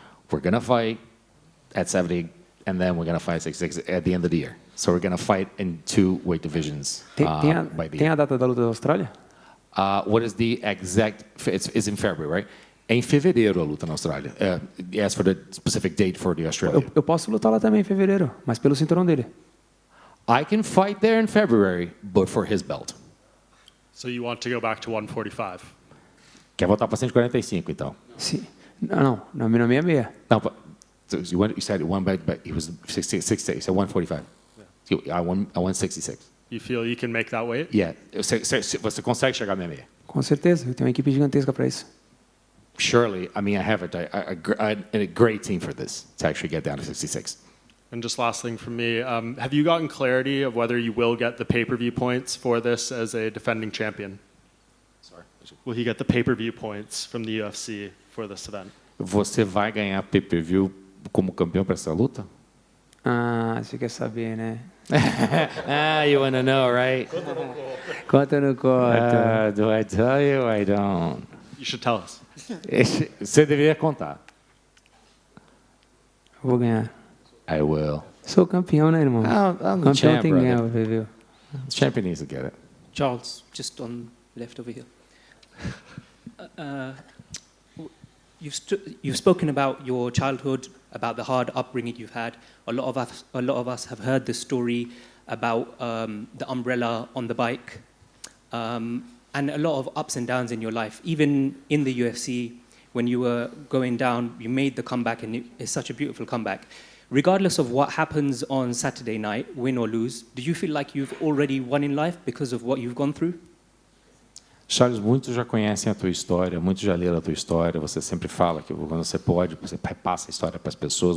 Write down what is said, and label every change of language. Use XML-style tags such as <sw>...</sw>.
<en>We're going to fight at 70, and then we're going to fight 66 at the end of the year. So we're going to fight in two weight divisions by the</en> <pt>Tem</pt> <en>year.</en> <pt>a data da luta da Austrália?</pt> <en>What is the exact? It's in February, right?</en> <pt>É em fevereiro a luta na Austrália.</pt> <en>As for the specific date for the Australia.</en> <pt>Eu posso lutar lá também em fevereiro, mas pelo cinturão dele.</pt> <en>I can fight there in February, but for his belt. So you want to go back to 145?</en> <pt>Quer voltar para 145, então? Sim. Não, na 66. Não,</pt> <en>so you said one, but he was 60. You said 145. I won 66. You feel you can make that weight? Yeah.</en> <pt>Você consegue chegar na 66? Com certeza, eu tenho uma equipe gigantesca para isso.</pt> <en>Surely, I mean, I have a great team for this to actually get down to 66. And just last thing from me, have you gotten clarity of whether you will get the pay-per-view points for this as a defending champion? Sorry. Will he get the pay-per-view points from the UFC for this event?</en> <pt>Você vai ganhar pay-per-view como campeão para essa luta? Ah, você quer saber, né?</pt> <en>You want to know, right?</en> <pt>Conta ou não conta?</pt> <en>Do I tell you? I don't. You should tell us.</en> <pt>Você deveria contar. Vou ganhar.</pt> <en>I will.</en> <pt>Sou campeão, né, irmão?</pt> <en>I'm the</en> <pt>Campeão</pt> <en>champ,</en> <pt>tem que ganhar,</pt> <en>brother.</en> <pt>viu?</pt> <en>The champion needs to get it. Charles, just on left over here. You've spoken about your childhood, about the hard upbringing you've had. A lot of us have heard the story about the umbrella on the bike, and a lot of ups and downs in your life. Even in the UFC, when you were going down, you made the comeback, and it's such a beautiful comeback. Regardless of what happens on Saturday night, win or lose, do you feel like you've already won in life because of what you've gone through?</en> <pt>Charles, muitos já conhecem a tua história, muitos já leram a tua história. Você sempre fala que quando você pode, você repassa a história para as pessoas.</pt>